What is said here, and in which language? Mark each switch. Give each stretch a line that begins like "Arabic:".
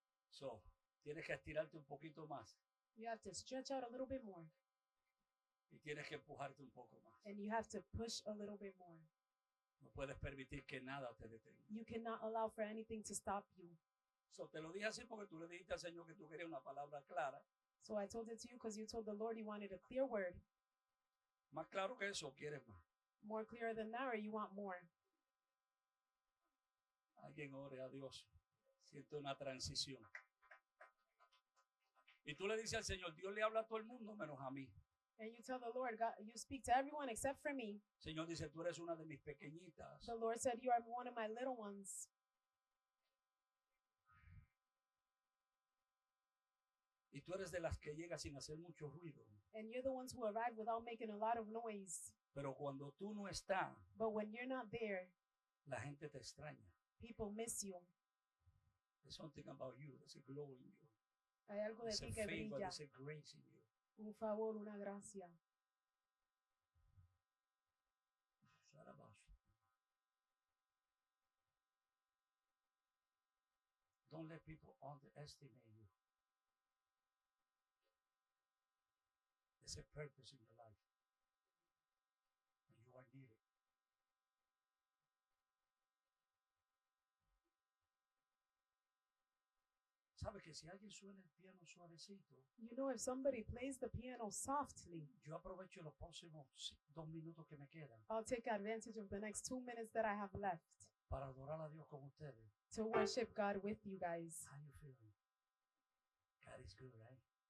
Spanish: So, tienes que estirarte un poquito más
English: You have to stretch out a little bit more.
Spanish: y tienes que empujarte un poco más.
English: And you have to push a little bit more.
Spanish: No puedes permitir que nada te detenga.
English: You cannot allow for anything to stop you.
Spanish: So, te lo dije así porque tú le dijiste al Señor que tú querías una palabra clara.
English: So I told it to you because you told the Lord you wanted a clear word.
Spanish: Más claro que eso, ¿quieres más?
English: More clear than that, or you want more?
Spanish: Alguien ore a Dios. Siente una transición. Y tú le dices al Señor, Dios le habla a todo el mundo menos a mí.
English: And you tell the Lord, God, you speak to everyone except for me.
Spanish: Señor dice, tú eres una de mis pequeñitas.
English: The Lord said, you are one of my little ones.
Spanish: Y tú eres de las que llega sin hacer mucho ruido.
English: And you're the ones who arrive without making a lot of noise.
Spanish: Pero cuando tú no estás,
English: But when you're not there,
Spanish: la gente te extraña.
English: people miss you. There's something about you. There's a glow in you.
Spanish: Hay algo de
English: There's a
Spanish: ti que
English: favor.
Spanish: brilla.
English: There's a grace in you.
Spanish: Un favor, una gracia.
English: Don't let people underestimate you. There's a purpose in your life. And you are needed. ¿Sabe que si alguien suena el piano suavecito, You know, if somebody plays the piano softly, yo aprovecho los próximos 2 minutos que me quedan I'll take advantage of the next 2 minutes that I have left para adorar a Dios con ustedes? to worship God with you guys. How you feeling? God is good, right?